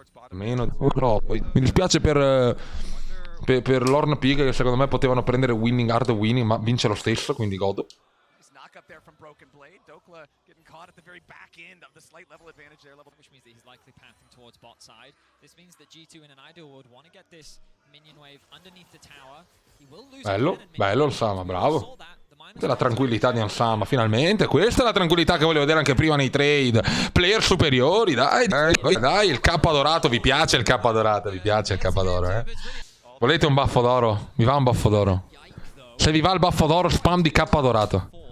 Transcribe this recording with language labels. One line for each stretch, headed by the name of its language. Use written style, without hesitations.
Italian: Meno Doclo. Mi dispiace per l'Orn Pig, che secondo me potevano prendere winning, hard winning, ma vince lo stesso, quindi godo.
English: Up there from Broken Blade. Dokla getting caught at the very back end of the slight level advantage there, which means that he's likely pathing towards bot side. This means that G2 in an ideal would want to get this minion wave underneath the tower. He will lose.
Italian: Bello Ansama, bravo. Questa è la tranquillità di Ansama, finalmente. Questa è la tranquillità che volevo vedere anche prima nei trade. Player superiori, dai, il K dorato, vi piace il K dorato, vi piace il K d'oro, eh? Volete un baffo d'oro? Vi va un baffo d'oro? Se vi va il baffo d'oro, spam di K dorato.